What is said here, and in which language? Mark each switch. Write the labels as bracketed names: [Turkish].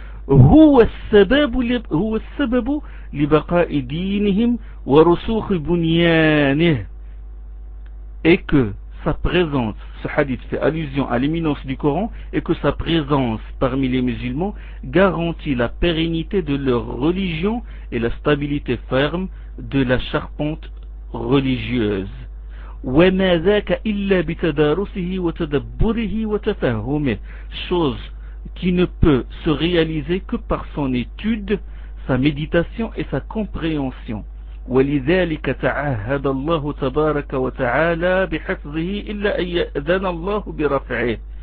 [Arabic] هو السبب لبقاء دينهم ورسوخ بنيانه. [French] Et que sa présence, ce hadith fait allusion à l'imminence du Coran, et que sa présence parmi les musulmans garantit la pérennité de leur religion et la stabilité ferme de la charpente religieuse. [Arabic] وما ذاك إلا بتدارسه وتدبره وتفهمه. [French] Chose qui ne peut se réaliser que par son étude, sa méditation et sa compréhension. [Arabic] ولذلك تعهد الله تبارك وتعالى بحفظه إلا أن يأذن الله برفعه.